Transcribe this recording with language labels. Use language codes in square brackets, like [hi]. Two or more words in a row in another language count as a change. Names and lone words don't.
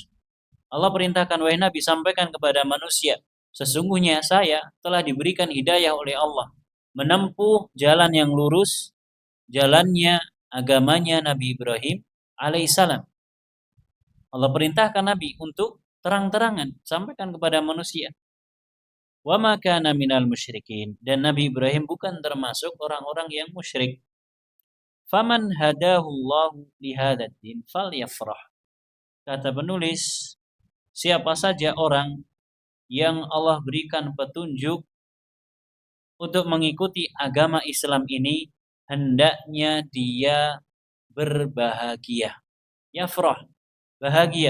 [id] Allah perintahkan, wahai Nabi, sampaikan kepada manusia, sesungguhnya saya telah diberikan hidayah oleh Allah menempuh jalan yang lurus, jalannya agamanya Nabi Ibrahim alaihissalam. Allah perintahkan Nabi untuk terang-terangan sampaikan kepada manusia. [ar] وما كان من المشركين, [id] dan Nabi Ibrahim bukan termasuk orang-orang yang musyrik. [ar] فمن هداه الله لهذا الدين فليفرح. [id] Kata penulis, siapa saja orang yang Allah berikan petunjuk untuk mengikuti agama Islam ini, hendaknya dia berbahagia. Yafrah, bahagia.